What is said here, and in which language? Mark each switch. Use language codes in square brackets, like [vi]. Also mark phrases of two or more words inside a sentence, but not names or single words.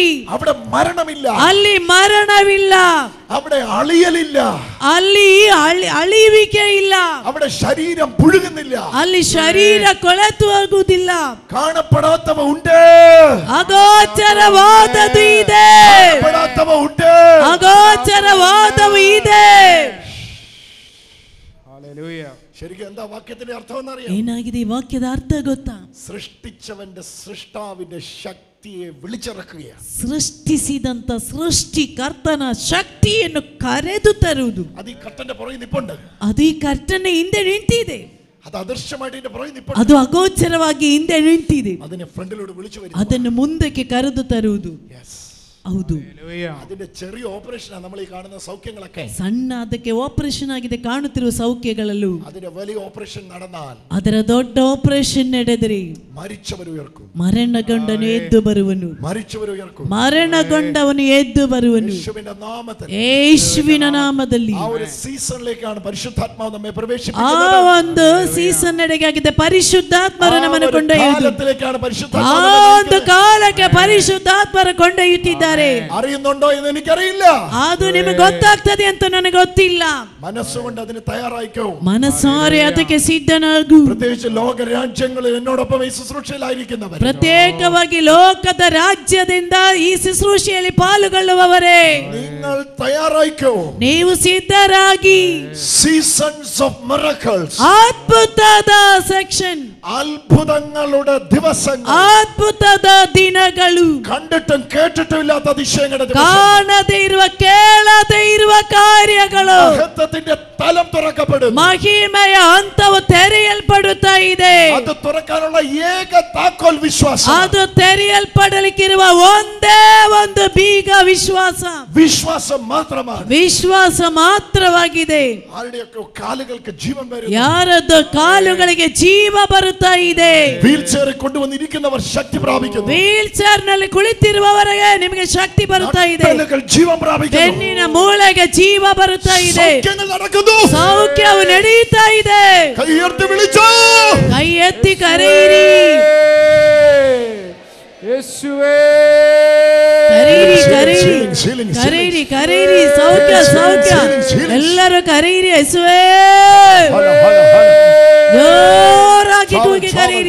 [ml] അവിടെ മരണമില്ല, [kn] ಅಲ್ಲಿ ಮರಣವಿಲ್ಲ, [ml] അവിടെ അളിയലില്ല, [kn] ಅಲ್ಲಿ ಅಳಿವಿಕೆ ಇಲ್ಲ, [ml] അവിടെ ശരീരം പുഴുകുന്നില്ല, [kn] ಅಲ್ಲಿ ಶರೀರ ಕೊಳೆತು ಹೋಗುವುದಿಲ್ಲ. [ml] കാണപ്പെടാത്തവ ഉണ്ട്, [kn] ಅಗೋಚರವಾದದ್ದು ಇದೆ, [ml] കാണപ്പെടാത്തവ ഉണ്ട്, [kn] ಅಗೋಚರವಾದವು ಇದೆ. [ml] ശരിക്കും എന്താ വാക്യത്തിന്റെ അർത്ഥം എന്നറിയാം? [kn] ಏನಾಗಿದೆ ಈ ವಾಕ್ಯದ ಅರ್ಥ ಗೊತ್ತಾ? [ml] സൃഷ്ടിച്ചവന്റെ സൃഷ്ടാവിന്റെ ശക്തിയെ വിളിച്ചിറക്കുകയാണ്. [kn] ಸೃಷ್ಟಿಸಿದಂತ ಸೃಷ್ಟಿಕರ್ತನ ಶಕ್ತಿಯನ್ನು ಕರೆದು ತರುವುದು. [ml] അത് ഈ കർട്ടന്റെ പുറകിൽ നിപ്പുണ്ട്, [kn] ಅದು ಈ ಕರ್ತನ ಹಿಂದೆ ನಿಂತಿದೆ, [ml] അത് അദൃശ്യമായിട്ട് ഇതിന്റെ പുറകിൽ നിപ്പുണ്ട്, [kn] ಅದು ಅಗೋಚರವಾಗಿ ಹಿಂದೆ ನಿಂತಿದೆ, [ml] അതിനെ ഫ്രണ്ടിലോട്ട് വിളിച്ചു വരും. [kn] ಅದನ್ನು ಮುಂದಕ್ಕೆ ಕರೆದು ತರುವುದು. ಹೌದು, [ml] അതിന്റെ ചെറിയ ഓപ്പറേഷനാണ് നമ്മൾ ഈ കാണുന്ന സൗഖ്യങ്ങളൊക്കെ. [kn] ಸಣ್ಣ ಅದಕ್ಕೆ ಆಪರೇಷನ್ ಆಗಿದೆ ಕಾಣುತ್ತಿರುವ ಸೌಖ್ಯಗಳಲ್ಲೂ [ml] അതിന്റെ വലിയ ഓപ്പറേഷൻ നടന്നാൽ [kn] ಅದರ ದೊಡ್ಡ ಆಪರೇಷನ್ ನಡೆದರೆ [ml] മരിച്ചവർ ഉയർക്കും, [kn] ಮರಣಗೊಂಡನು ಎದ್ದು ಬರುವನು, [ml] മരിച്ചവർ ഉയർക്കും, [kn] ಮರಣಗೊಂಡವನು ಎದ್ದು ಬರುವನು. [ml] യേശുവിന്റെ നാമത്തിൽ, [kn] ಯೇಸುವಿನ ನಾಮದಲ್ಲಿ [ml] ആ ഒരു സീസണിലേക്കാണ് പരിശുദ്ധാത്മാവ് നമ്മെ [kn] ಆ [ml] പ്രവേശിപ്പിക്കുന്നത്. [kn] ಒಂದು ಸೀಸನ್ ನಡೆಗಾಗಿದೆ ಪರಿಶುದ್ಧಾತ್ಮರ ನಮ್ಮನ್ನು ಕೊಂಡೊಯ್ಯುವುದು. [ml] കാലത്തിലേക്കാണ് [kn] ಆ [ml] പരിശുദ്ധാത്മാവ് [kn] ಒಂದು ಕಾಲಕ್ಕೆ ಪರಿಶುದ್ಧಾತ್ಮರ ಕೊಂಡೊಯ್ಯುತ್ತಿದ್ದಾರೆ. [ml] അറിയുന്നുണ്ടോ എന്ന് എനിക്കറിയില്ല, [kn] ಅದು ನಿಮಗೆ ಗೊತ್ತಾಗ್ತದೆ ಅಂತ ನನಗೆ ಗೊತ್ತಿಲ್ಲ. [ml] മനസ്സുകൊണ്ട് അതിന് തയ്യാറായിക്കോ, [kn] ಮನಸಾರೆ ಅದಕ್ಕೆ ಸಿದ್ಧನಾಗು. [ml] പ്രത്യേകിച്ച് ലോകരാജ്യങ്ങളിൽ എന്നോടൊപ്പം ഈ ശുശ്രൂഷയിലായിരിക്കുന്നവർ, [kn] ಪ್ರತ್ಯೇಕವಾಗಿ ಲೋಕದ ರಾಜ್ಯದಿಂದ ಈ ಶುಶ್ರೂಷೆಯಲ್ಲಿ ಪಾಲ್ಗೊಳ್ಳುವವರೇ, [ml] നിങ്ങൾ തയ്യാറായിക്കോ. [kn] ನೀವು ಸಿದ್ಧರಾಗಿ. [en] seasons of miracles, [kn] ಅದ್ಭುತದ ಸೆಕ್ಷನ್, [ml] അത്ഭുതങ്ങളുടെ ദിവസങ്ങൾ, [kn] ಅದ್ಭುತದ ದಿನಗಳು, [ml] കണ്ടിട്ടും കേട്ടിട്ടും ഇല്ലാത്ത അതിശയങ്ങളുടെ ദിവസം, [kn] ಕಾಣದೇ ಇರುವ ಕೇಳದೇ ಇರುವ ಕಾರ್ಯಗಳು, [ml] മഹത്വത്തിന്റെ തലം തുറക്കപ്പെടും, [kn] ಮಹಿಮೆಯ ಹಂತವು ತೆರೆಯಲ್ಪಡುತ್ತಾ ಇದೆ. [ml] അത് തുറക്കാനുള്ള ഏക താക്കോൽ വിശ്വാസം, [kn] ಅದು ತೆರೆಯಲ್ಪಡಲಿಕ್ಕಿರುವ ಒಂದೇ ಒಂದು ಬೀಗ ವಿಶ್ವಾಸ. [ml] വിശ്വാസം മാത്രമാണ്. [kn] ವಿಶ್ವಾಸ ಮಾತ್ರವಾಗಿದೆ. [ml] ആരുടെയൊക്കെ കാലുകൾക്ക് ജീവൻ വരും, [kn] ಯಾರದ್ದು ಕಾಲುಗಳಿಗೆ ಜೀವ ಬರುತ್ತಾ ಇದೆ. [ml] വീൽ ചെയറിൽ കൊണ്ടുവന്നിരിക്കുന്നവർ ശക്തി പ്രാപിക്കുന്നു, [kn] ವೀಲ್ ಚೇರ್ ನಲ್ಲಿ ಕುಳಿತಿರುವವರೆಗೆ ನಿಮಗೆ ಶಕ್ತಿ ಬರುತ್ತಾ ಇದೆ. [ml] നട്ടെല്ലുകൾ ജീവൻ പ്രാപിക്കുന്നു, [kn] ಬೆನ್ನಿನ ಮೂಳೆಗೆ ಜೀವ ಬರುತ್ತಾ ಇದೆ. [ml] സൗഖ്യങ്ങൾ നടക്കുന്നു, [kn] ಸೌಖ್ಯವು ನಡೆಯುತ್ತಾ ಇದೆ. [ml] കൈ ഉയർത്തി വിളിച്ചോ, [kn] ಕೈ ಎತ್ತಿ ಕರೆಯಿರಿ, ಕರೀರಿ ಕರೀರಿ ಕರೀರಿ ಕರೀರಿ. ಸೌಖ್ಯ ಸೌಖ್ಯ ಎಲ್ಲರೂ ಕರೀರಿ. ಯೇಸುವೇ, ಜೋರಾಗಿ ಕೂಗಿ ಕರೀರಿ.